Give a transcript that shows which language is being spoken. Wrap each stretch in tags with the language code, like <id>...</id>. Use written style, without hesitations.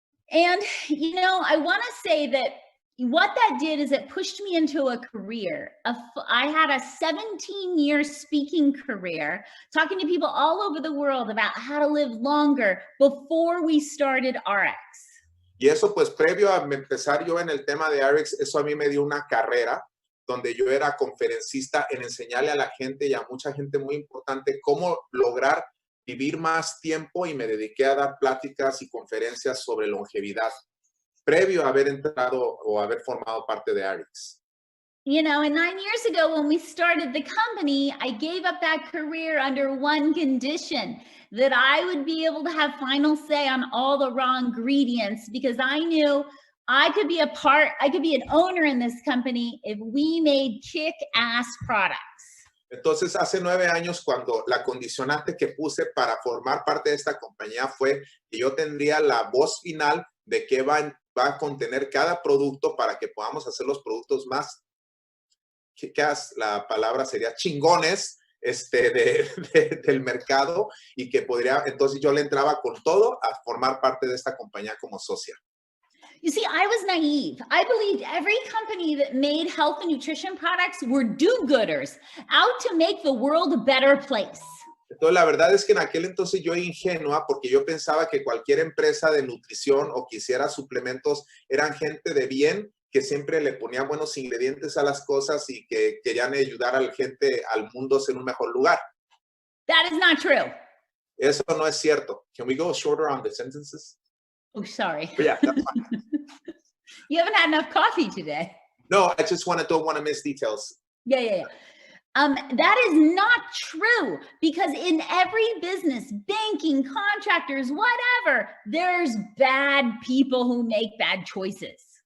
<en>And, you know, I want to say that what that did is it pushed me into a career. I had a 17-year speaking career, talking to people all over the world about how to live longer before we started Ariix.</en> <es>Y eso pues previo a empezar yo en el tema de Ariix, eso a mí me dio una carrera donde yo era conferencista en enseñarle a la gente y a mucha gente muy importante cómo lograr vivir más tiempo, y me dediqué a dar pláticas y conferencias sobre longevidad previo a haber entrado o haber formado parte de Ariix.</es> <en>You know, and 9 years ago when we started the company, I gave up that career under one condition, that I would be able to have final say on all the raw ingredients, because I knew I could be an owner in this company if we made kick-ass products.</en> <es>Entonces, hace 9 años, cuando la condicionante que puse para formar parte de esta compañía fue que yo tendría la voz final de qué va a contener cada producto para que podamos hacer los productos más, la palabra sería chingones, del mercado, y que podría, entonces yo le entraba con todo a formar parte de esta compañía como socia.</es> <en>You see, I was naive. I believed every company that made health and nutrition products were do-gooders, out to make the world a better place.</en> <es>Entonces, la verdad es que en aquel entonces yo era ingenua, porque yo pensaba que cualquier empresa de nutrición o que hiciera suplementos eran gente de bien, que siempre le ponían buenos ingredientes a las cosas y que querían ayudar a la gente, al mundo, a ser un mejor lugar.</es> <en>That is not true.</en> <es>Eso no es cierto.</es> <en>Can we go shorter on the sentences? Oh, sorry. But yeah, that's fine. You haven't had enough coffee today. No, I just don't want to miss details. Yeah. That is not true, because in every business, banking, contractors, whatever, there's bad people who make bad choices.</en>